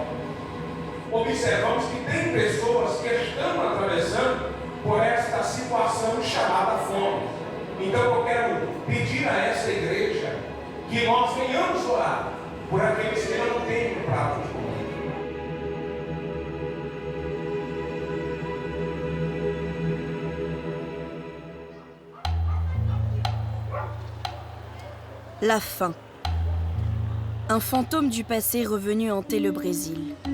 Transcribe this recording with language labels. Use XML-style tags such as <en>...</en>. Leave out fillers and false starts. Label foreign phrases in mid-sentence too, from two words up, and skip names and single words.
<pt>Observamos que tem pessoas que estão atravessando por esta situação chamada fome. Então eu quero pedir a essa igreja que nós venhamos orar por aqueles que não têm um prato de comida.</pt> <fr>La faim. Un fantôme du passé revenu hanter le Brésil.</fr>